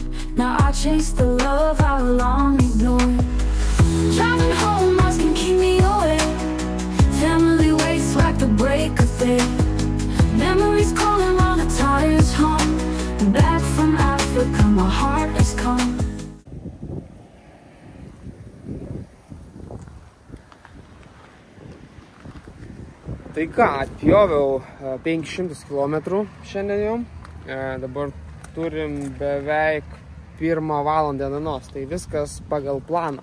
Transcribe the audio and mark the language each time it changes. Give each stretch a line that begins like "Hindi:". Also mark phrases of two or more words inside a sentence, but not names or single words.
English: Now I chase the love I long ignored. Driving home, asking keep me awake. Family waits like the break of day. Memories calling while the tires hum. Back from Africa, my heart has come.
Lithuanian: Tai ką, atpjoviau 500 km šiandien jau. Dabar turim beveik 1 valandą dienos, tai viskas pagal planą.